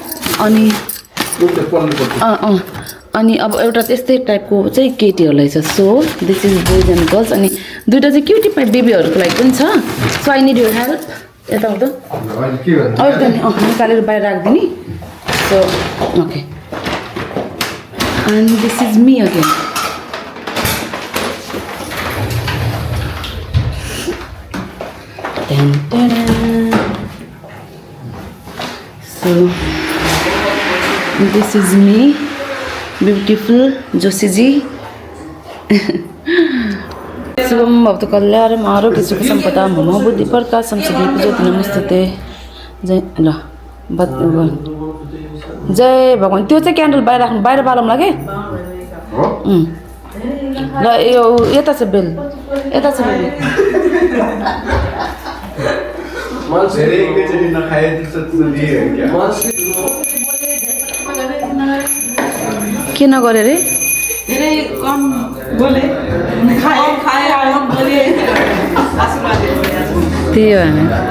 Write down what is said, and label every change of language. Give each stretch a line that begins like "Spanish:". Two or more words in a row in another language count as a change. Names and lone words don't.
Nepali: अनि अब एउटा त्यस्तै टाइपको चाहिँ केटीहरूलाई छ।
English: so this is boys and girls.
Nepali: अनि दुइटा चाहिँ
English: cutie pie
Nepali: बेबीहरूको लागि पनि छ।
English: so I need your help.
Nepali: यता आउँदा निकालेर बाहिर राखिदिने।
English: so okay. and this is me again. So this is me, beautiful जोशीजी।
Sanskrit: शुभम भवतु कल्याणम आरोग्य सुख सम्पदा मम बुद्धि प्रकाशम सिद्धि ज्योति नमस्ते।
Nepali: जय ल जय भगवान्। त्यो चाहिँ क्यान्डल बाहिर राख्नु, बाहिर बालौँला के। ल यो यता छ बेल, यता छ बेल। के नगरे रे, त्यही हो हामी।